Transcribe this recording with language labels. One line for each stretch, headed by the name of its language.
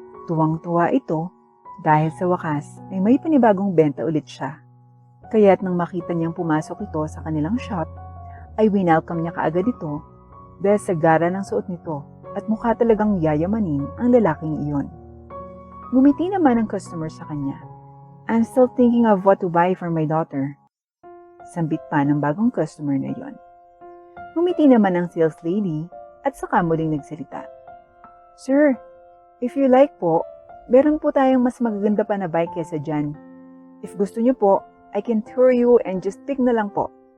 Filipino: Tuwang-tuwa ito dahil sa wakas ay may panibagong benta ulit siya. Kaya't nang makita niyang pumasok ito sa kanilang shop, ay winelcome niya kaagad ito dahil sa gara ng suot nito at mukha talagang yayamanin ang lalaking iyon. Ngumiti naman ang customer sa kanya.
English: I'm still thinking of what to buy for my daughter.
Filipino: Sambit pa ng bagong customer na iyon. Ngumiti naman ang sales lady at saka muling nagsalita. Sir,
English: if you like
Filipino: po, meron po tayong mas magaganda pa na bike kesa dyan.
English: If
Filipino: gusto niyo po,
English: I can tour you and just pick
Filipino: na lang po.